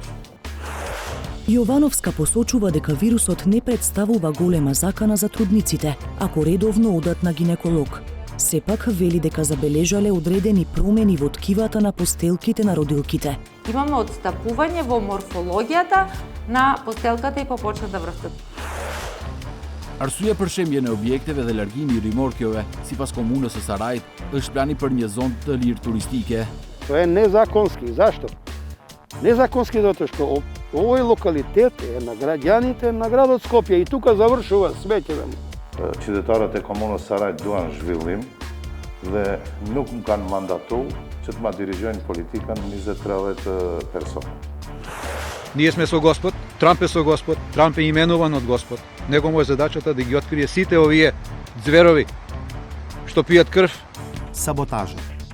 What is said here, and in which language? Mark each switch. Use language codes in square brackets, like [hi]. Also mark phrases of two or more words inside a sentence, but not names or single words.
[mk] Јовановска посочува дека вирусот не представува голема закана за трудниците, ако редовно одат на гинеколог. Сепак вели дека забележале одредени промени во ткивата на постелките на родилките. Имаме отстапување во морфологијата на постелката и попочна да врстат. [sq] Arsyeja për shembjen e objekteve dhe largimi i rimorkjeve, sipas komunës së Sarajit, është plani për një zonë të lirë turistike. [sr] To je nezakonski. Zašto? Nezakonski zato što [mk] овој локалитет е на граѓаните на градот Скопје и тука завршува сметјеве. [sq] Qytetarët e komunës Sarajt duan zhvillim dhe nuk më kanë mandatu që të ma dirigjojnë politikën 20-30 persona. [mk] Ние сме со Господ, Трамп е со Господ, Трамп е именуван од Господ. Него му е задачата да ги открие сите овие зверови што пијат крв. Саботажа.